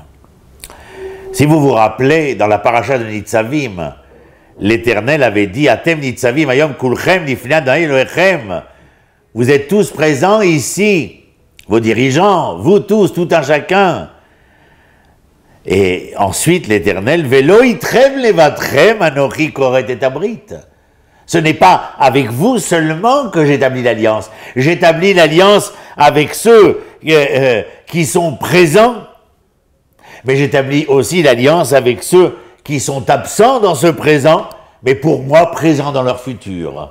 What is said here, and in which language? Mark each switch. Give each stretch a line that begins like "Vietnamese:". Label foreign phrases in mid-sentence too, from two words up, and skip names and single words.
French: Si vous vous rappelez, dans la paracha de Nitzavim, l'Éternel avait dit «
Hebrew: אתם נצבים היום כלכם לפני ה' אלהיכם
French: » vous êtes tous présents ici, vos dirigeants, vous tous, tout un chacun. Et ensuite l'Éternel «
Hebrew: ולא אתכם לבדכם אנכי כרת את הברית
French: » Ce n'est pas avec vous seulement que j'établis l'alliance. J'établis l'alliance avec ceux qui sont présents, mais j'établis aussi l'alliance avec ceux qui sont absents dans ce présent, mais pour moi présents dans leur futur.